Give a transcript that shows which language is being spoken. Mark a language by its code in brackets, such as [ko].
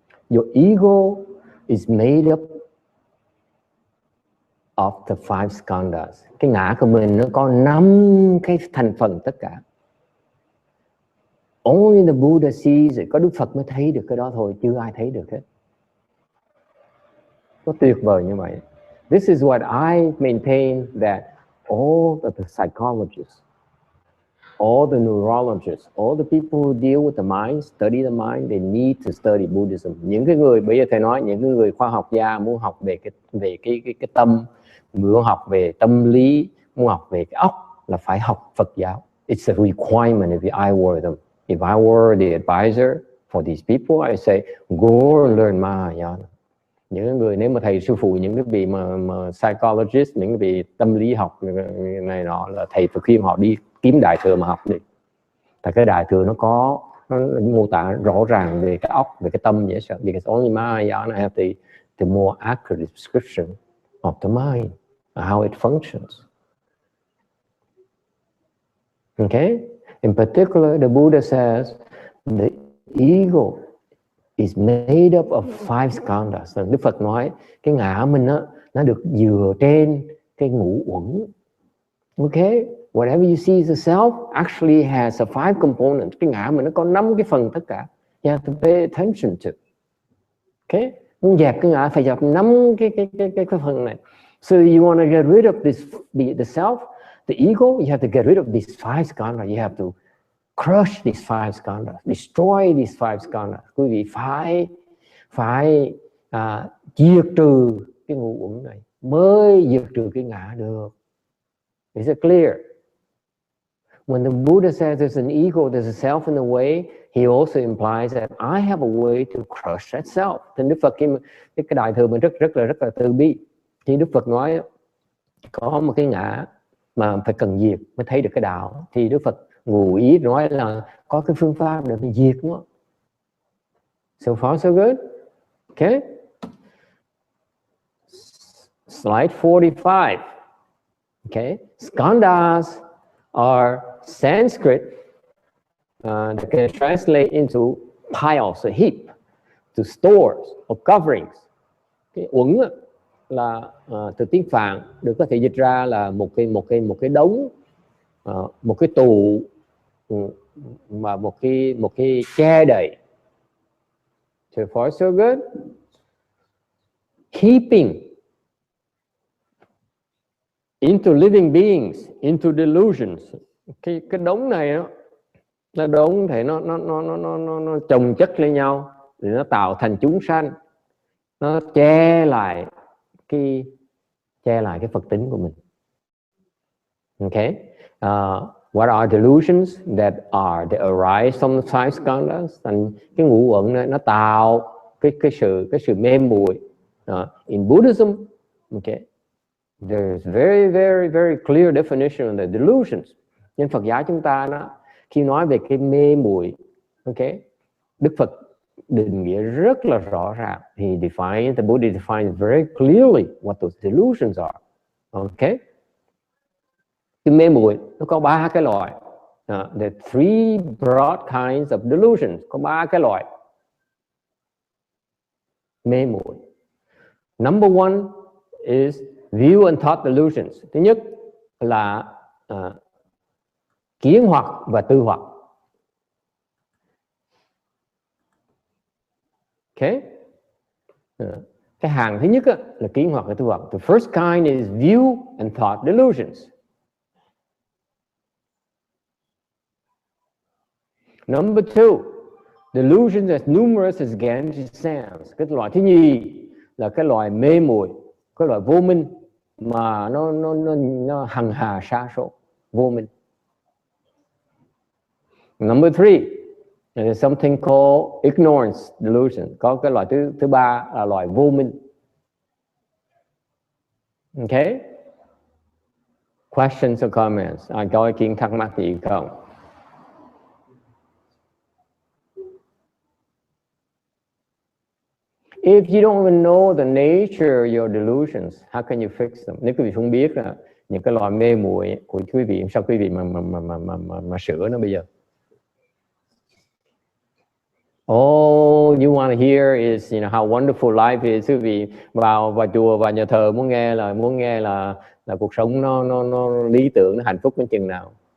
[en] Your ego is made up of the five skandhas. [vi] Cái ngã của mình nó có 5 cái thành phần tất cả. [en] Only the Buddha sees it. [vi] Có Đức Phật mới thấy được cái đó thôi, chưa ai thấy được hết. Nó tuyệt vời như vậy. [en] This is what I maintain, that all of the psychologists, all the neurologists, all the people who deal with the mind, study the mind, they need to study Buddhism. [vi] Những cái người, bây giờ thầy nói, những cái người khoa học gia muốn học về cái tâm, muốn học về tâm lý, muốn học về cái óc là phải học Phật giáo. [en] It's a requirement if I were them. If I were the advisor for these people, I say, go learn Mahayana. [vi] Những người, nếu mà thầy sư phụ những cái vị mà psychologist, những cái vị tâm lý học này nọ, là thầy phải khuyên họ đi kiếm Đại Thừa mà học đi. Tại cái Đại Thừa nó mô tả rõ ràng về cái óc, về cái tâm dễ sợ. [en] Because only Mahayana have the more accurate description of the mind, how it functions. Okay? In particular, the Buddha says the ego is made up of 5 skandhas. [vi] Đức Phật nói cái ngã mình nó được dựa trên cái ngũ uẩn. [en] Okay? Whatever you see as a self actually has a 5 components. [vi] Cái ngã mình nó có 5 cái phần tất cả. [en] You have to pay attention to. Okay? [vi] Muốn dẹp cái ngã phải dẹp 5 cái phần này. [en] So you want to get rid of this, the self, the ego, you have to get rid of these 5 skandhas. You have to crush these 5 skandhas, destroy these 5 skandhas. [vi] Quý vị phải diệt trừ cái ngũ uẩn này mới diệt trừ cái ngã được. [en] Is it clear? When the Buddha says there's an ego, there's a self in the way, he also implies that I have a way to crush that self. [vi] Thì Đức Phật cái Đại Thừa mình rất là từ bi. Thì Đức Phật nói có một cái ngã mà phải cần diệt mới thấy được cái đạo. Thì Đức Phật ngụ ý nói là có cái phương pháp để mình diệt nó. [en] So far so good. Okay. Slide 45. Okay. Skandhas are Sanskrit that can translate into piles, a heap, to stores or coverings. [vi] Cái uẩn là từ tiếng Phạn được có thể dịch ra là một cái đống, một cái tủ, và một cái che đậy. [en] So far so good. Keeping into living beings, into delusions. [vi] Cái đống này nó đống thể nó chồng chất lên nhau thì nó tạo thành chúng sanh, nó che lại cái Phật tính của mình. Okay. [en] What are delusions? That arise from the 5 skandhas. [vi] Thành cái ngũ uẩn này nó tạo cái sự mê muội. [en] In Buddhism, okay, there is very clear definition of the delusions. [vi] Nhưng Phật giáo chúng ta khi nói về cái mê muội, okay, Đức Phật định nghĩa rất là rõ ràng. [en] The Buddha defines very clearly what those delusions are. Okay. [vi] Cái mê muội nó có 3 cái loại. [en] The 3 broad kinds of delusions. [vi] Có 3 cái loại mê muội. [en] Number 1 is view and thought delusions. [vi] Thứ nhất là kiến hoặc và tư hoặc. Okay. Cái hàng thứ nhất là kiến hoặc là tư vọng. [en] The first kind is view and thought delusions. Number two, delusions as numerous as Ganges sands. [vi] Cái loại thứ nhì là cái loại mê muội, cái loại vô minh mà nó hằng hà sa số, vô minh. [en] Number three, there's something called ignorance delusion. [vi] Có cái loại thứ ba là loại vô minh. [en] Okay? Questions or comments? [vi] Ai có ý kiến thắc mắc gì không? [en] If you don't even know the nature of your delusions, how can you fix them? [vi] Nếu quý vị không biết là những cái loại mê muội của quý vị, sao quý vị mà sửa nó bây giờ? [en] All you want to hear is, how wonderful life is. [vi] Quý vị vào chùa, vào nhà thờ muốn nghe là cuộc sống nó lý tưởng, nó hạnh phúc đến chừng nào.